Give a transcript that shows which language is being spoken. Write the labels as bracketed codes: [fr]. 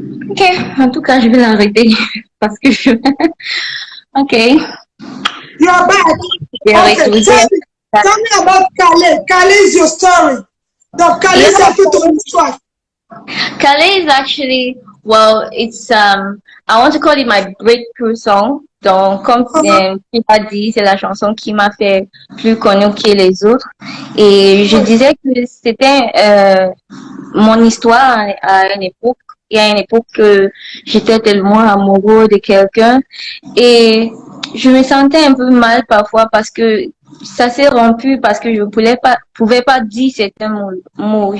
[fr] Ok, en tout cas, je vais l'arrêter parce que je... Ok, [en] you are back. [fr] je vais [en] Okay, [fr] retourner. [en] tell me about Calais. Calais is your story. [fr] Donc, Calais, c'est un peu ton histoire. [en] Calais is actually, well, it's I want to call it my breakthrough song. [fr] Donc, comme tu as dit, c'est la chanson qui m'a fait plus connue que les autres. Et je disais que c'était mon histoire à une époque. Il y a une époque que j'étais tellement amoureux de quelqu'un et je me sentais un peu mal parfois parce que ça s'est rompu parce que je pouvais pas dire certains mots.